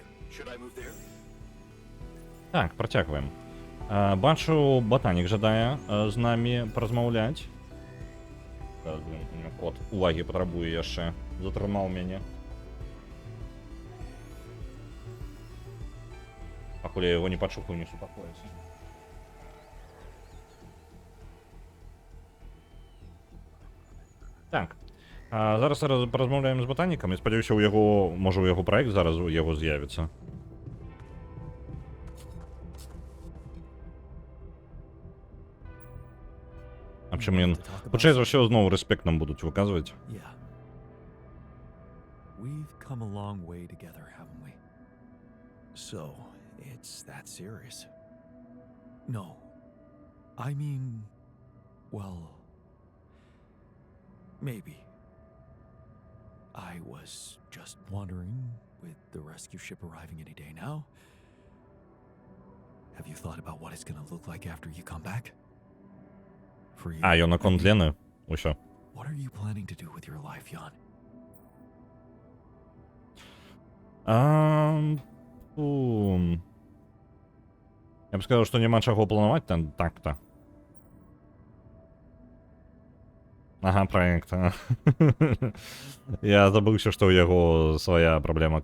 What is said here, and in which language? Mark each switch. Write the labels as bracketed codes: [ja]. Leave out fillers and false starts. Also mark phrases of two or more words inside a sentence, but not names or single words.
[en] Should I move there? [be] Так, працягваем. Бачу, батанік жадае з намі паразмаўляць. Зараз, блин, [ru] у меня кот [be] увагі патрабуе яшчэ. Затрымаў мяне. Пакуль я яго не пачухаю, не супакоіцца. Так. Зараз паразмаўляем з батанікам. Я спадзяюся, у яго, можа, у яго праект зараз у яго з'явіцца. Абчым ён, хутчэй за ўсё, зноў рэспект нам будуць выказваць. [en] Yeah. We've come a long way together, haven't we? So, it's that serious. No. I mean, well, maybe. I was just wondering, with the rescue ship arriving any day now, have you thought about what it's gonna look like after you come back? For you. [be] Ён наконт Лены. Усё. [en] What are you planning to do with your life, Jan? [be] Я б сказаў, што няма чаго планаваць там так-то. Ага, праект. Я забыўся, што ў яго свая праблема.